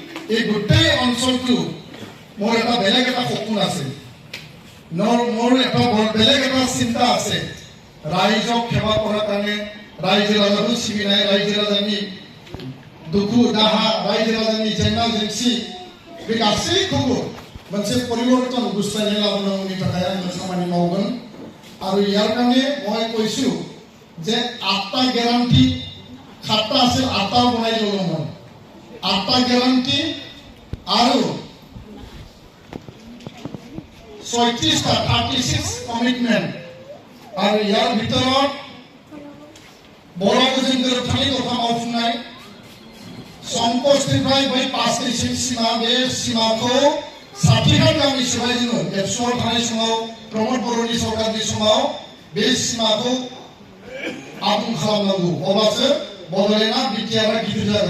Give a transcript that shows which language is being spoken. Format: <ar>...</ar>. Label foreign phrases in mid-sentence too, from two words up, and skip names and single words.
<as>এই গোটেই অঞ্চলটো মোৰ এটা বেলেগ এটা সপোন আছে, মোৰ এটা বেলেগ এটা চিন্তা আছে।</as> <brx>रायजोक सेवा करने रायजो राजाखौ सिबिनाय, रायजो राजानि दुखु दाहा, रायजो राजानि जेंना जेंसि बे गासैखौबो मोनसे परिवर्तन गुस्लायनाय लाबोनांगौनि थाखाय आं खामानि मावगोन। आरो यार</brx> <as>কাৰণে মই কৈছো যে 8টা গ্যারান্টি 7টা আছিল, 8টা বনাই ললো মই। 8টা গ্যারান্টি আৰু 36টা 36 কমিটমেন্ট।</as> <brx>और यार भीतर बड़ा जों गोरोबथानि दफा मावफुंनाय संकष्टनिफ्राय बै 5 केजिसिम सीमा, बे सीमाखौ 60 गामि सिबाय जोङो एबसुआव थानाय समाव प्रमोद बर'नि सरकारनि समाव बे सीमाखौ आबुं खालामनांगौ, अब्लासो बड'लेण्डआ बिटिआरआ गिदिर जागोन।</brx>